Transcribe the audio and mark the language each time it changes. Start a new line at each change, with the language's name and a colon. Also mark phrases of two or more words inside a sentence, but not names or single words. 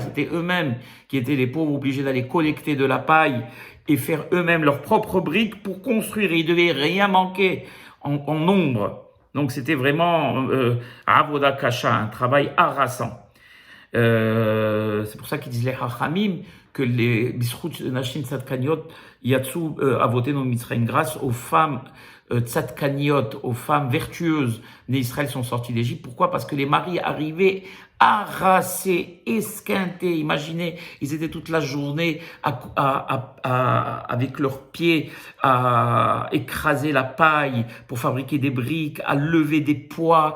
French: C'était eux-mêmes qui étaient les pauvres obligés d'aller collecter de la paille et faire eux-mêmes leurs propres briques pour construire, et ils devaient rien manquer en nombre. Donc c'était vraiment
Hebrew: עבודה קשה,
French: un travail harassant. C'est pour ça qu'ils disent les hachamim que les
Hebrew: בזכות נשים צדקניות יצאו אבותינו ממצרים,
French: grâce aux femmes tzadkaniot, aux femmes vertueuses nées Israël sont sorties d'Égypte. Pourquoi? Parce que les maris arrivaient harassés, esquintés. Imaginez, ils étaient toute la journée avec leurs pieds à écraser la paille pour fabriquer des briques, à lever des poids.